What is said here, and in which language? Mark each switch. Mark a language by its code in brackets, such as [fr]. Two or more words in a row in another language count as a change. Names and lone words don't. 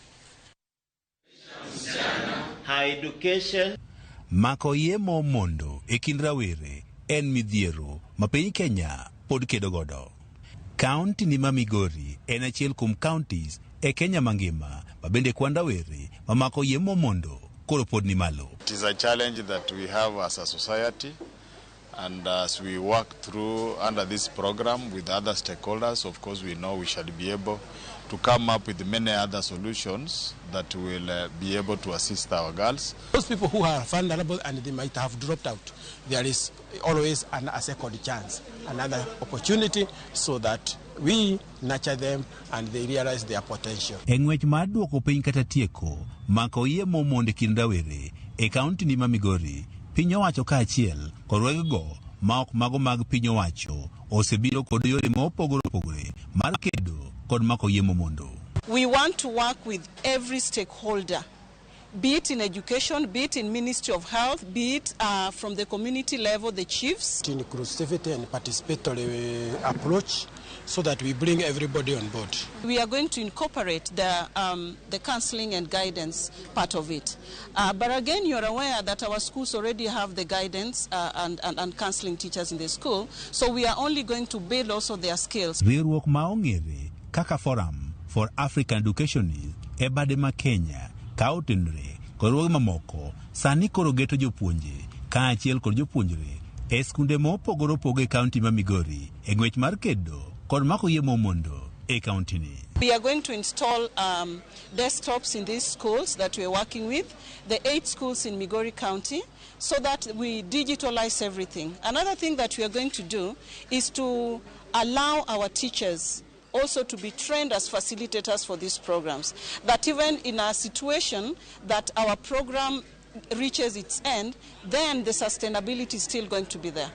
[en] High education. [luo] Mako iye mondo e kind rawere en midhiero ma piny Kenya pod kedo godo. Kaunti ni ma Migori en achiel kuom counties e Kenya mangima ma bende kwan rawere ma mako iye mondo koro pod ni malo. [en] It is a challenge that we have as a society, and as we work through under this program with other stakeholders, of course we know we shall be able to come up with many other solutions that will be able to assist our girls. Those people who are vulnerable and they might have dropped out, there is always a second chance, another opportunity, so that we nurture them and they realize their potential. [luo] Engwech mar duoko piny kata tieko mako iye mondo kind rawere e kaunti ni ma Migori, piny owacho ka achiel kod wegego ma ok mago mag piny owacho osebiro kod yore mopogore opogore mar kedo kod mako iye mondo. [en] We want to work with every stakeholder, be it in education, be it in Ministry of Health, be it from the community level, the chiefs. Inclusivity and participatory approach so that we bring everybody on board. We are going to incorporate the counseling and guidance part of it. But again, you're aware that our schools already have the guidance and counseling teachers in the school, so we are only going to build also their skills. [luo] Riwruok ma ong'ere kaka Forum for African Educationalists e bade ma Kenya ka otenore kod riwruoge mamoko sani koro geto jopuonje ka achiel kod jopuonjre e skunde mopogore opogore e kaunti ma Migori e ng'wech mar kedo kod mako iye mondo e kaunti ni. [en] We are going to install desktops in these schools that we are working with, the 8 schools in Migori County, so that we digitalize everything. Another thing that we are going to do is to allow our teachers also to be trained as facilitators for these programs, that even in a situation that our program reaches its end, then the sustainability is still going to be there.